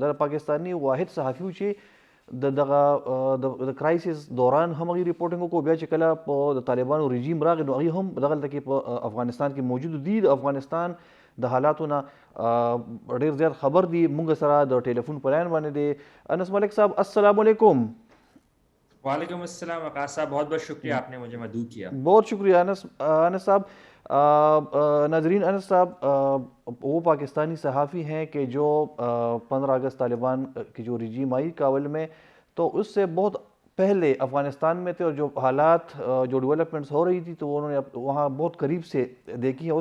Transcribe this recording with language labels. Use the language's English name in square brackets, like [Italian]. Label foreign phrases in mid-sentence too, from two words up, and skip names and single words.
[Pashto] د پاکستاني واحد صحافي و چې د کرایسس دوران هم هغوی ریپورټینګ وکړو بیا چې کله په د طالبانو رژیم راغی نو هغوی هم دغلته کې په افغانستان کې موجود دي. د افغانستان د حالاتو نه ډیر زیات خبر دی. مونږ سره د ټلیفون په لاین باندې دی انس ملک صاحب. [Arabic] السلام علیکم. وعلیکم السلام [Urdu] وقاص صاحب، بہت بہت شکریہ آپ نے مجھے مدعو کیا. بہت شکریہ انس صاحب. ناظرین انس صاحب وہ پاکستانی صحافی ہیں کہ جو 15 اگست طالبان کی جو رجیم آئی کابل میں تو اس سے بہت پہلے افغانستان میں تھے اور جو حالات جو ڈیولپمنٹس ہو رہی تھی تو انہوں نے وہاں بہت قریب سے دیکھی ہے.